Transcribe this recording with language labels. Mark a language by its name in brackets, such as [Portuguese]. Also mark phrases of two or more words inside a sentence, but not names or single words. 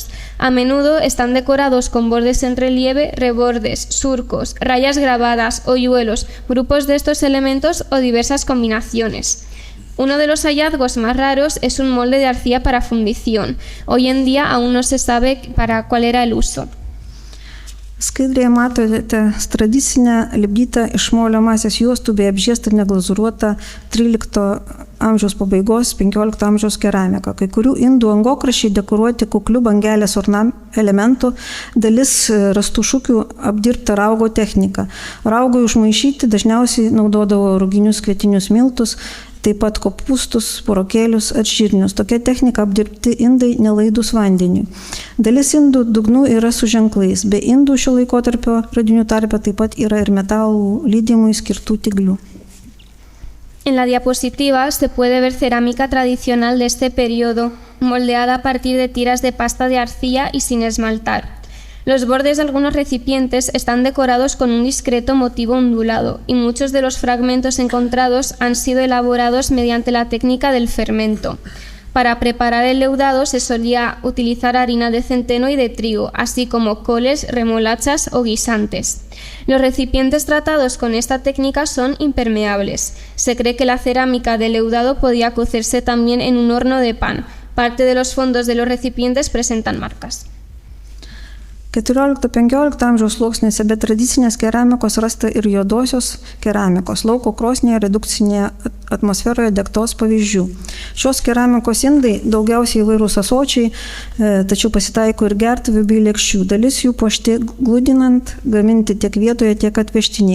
[Spanish] A menudo están decorados con bordes en relieve, rebordes, surcos, rayas grabadas, hoyuelos, grupos de estos elementos o diversas combinaciones. Uno de los hallazgos más raros es un molde de arcilla para fundición. Hoy en día aún no se sabe para cuál era el uso. [Lithuanian] Skaidrėje matote tradicinę lipdytą iš molio masės juostų bei apžiestą neglazūruotą 13 amžiaus pabaigos 15 amžiaus keramiką. Kai kurių indų angokraščiai dekoruoti kuklių bangelės elementų, dalis rastų šukių apdirbta raugo technika. Raugui užmaišyti dažniausiai naudodavo ruginius kvietinius miltus, taip pat kopūstus, burokėlius ar žirnius. Tokia technika apdirbti indai nelaidūs vandeniui. Dalis indų dugnų yra su ženklais. Be indų šio laikotarpio radinių tarpe taip pat yra ir metalų lydimui skirtų tiglių. [Spanish] En la diapositiva se puede ver cerámica tradicional de este periodo, moldeada a partir de tiras de pasta de arcilla y sin esmaltar. Los bordes de algunos recipientes están decorados con un discreto motivo ondulado y muchos de los fragmentos encontrados han sido elaborados mediante la técnica del fermento. Para preparar el leudado se solía utilizar harina de centeno y de trigo, así como coles, remolachas o guisantes. Los recipientes tratados con esta técnica son impermeables. Se cree que la cerámica del leudado podía cocerse también en un horno de pan. Parte de los fondos de los recipientes presentan marcas. [Lithuanian] 14-15 amžiaus sluoksniuose be tradicinės keramikos rasta ir juodosios keramikos, lauko krosnėje redukcinėje atmosferoje degtos pavyzdžių. Šios keramikos indai daugiausiai įvairūs ąsočiai, tačiau pasitaiko ir gertuvių bei lėkščių. Dalis jų puošti gludinant, gaminti tiek vietoje, tiek atvežtiniai.